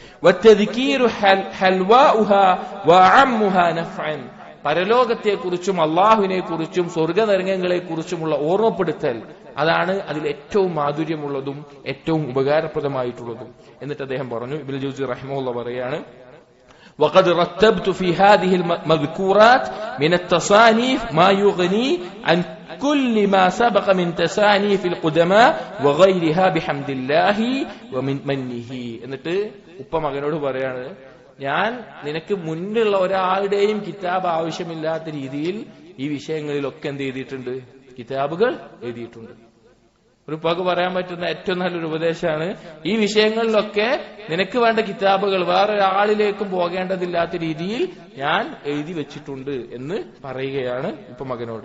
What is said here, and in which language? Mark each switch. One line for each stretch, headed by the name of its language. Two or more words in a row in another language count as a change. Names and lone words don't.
Malayalam: പരലോകത്തെക്കുറിച്ചും അള്ളാഹുവിനെ കുറിച്ചും സ്വർഗനരകങ്ങളെ കുറിച്ചുമുള്ള ഓർമ്മപ്പെടുത്തൽ, അതാണ് അതിൽ ഏറ്റവും മാധുര്യമുള്ളതും ഏറ്റവും ഉപകാരപ്രദമായിട്ടുള്ളതും. എന്നിട്ട് അദ്ദേഹം പറഞ്ഞു, ഇബ്നുൽ ജൗസി റഹിമഹുല്ലാഹ് പറയാണ്,
Arabic: وقد رتبت في هذه المذكورات من التصانيف ما يغني عن كل ما سبق من تصانيف القدماء وغيرها بحمد الله ومن منه.
Malayalam: എന്നിട്ട് ഉപ്പ മകനോട് പറയാണ്, ഞാൻ നിനക്ക് മുന്നിലുള്ള ഒരാളുടെയും കിതാബ് ആവശ്യമില്ലാത്ത രീതിയിൽ ഈ വിഷയങ്ങളിലൊക്കെ എന്ത് ചെയ്തിട്ടുണ്ട്? കിതാബുകൾ എഴുതിയിട്ടുണ്ട്. ഒരു ഉപ്പാക്ക് പറയാൻ പറ്റുന്ന ഏറ്റവും നല്ലൊരു ഉപദേശമാണ്, ഈ വിഷയങ്ങളിലൊക്കെ നിനക്ക് വേണ്ട കിതാബുകൾ വേറൊരാളിലേക്കും പോകേണ്ടതില്ലാത്ത രീതിയിൽ ഞാൻ എഴുതി വെച്ചിട്ടുണ്ട് എന്ന് പറയുകയാണ് ഇപ്പൊ മകനോട്.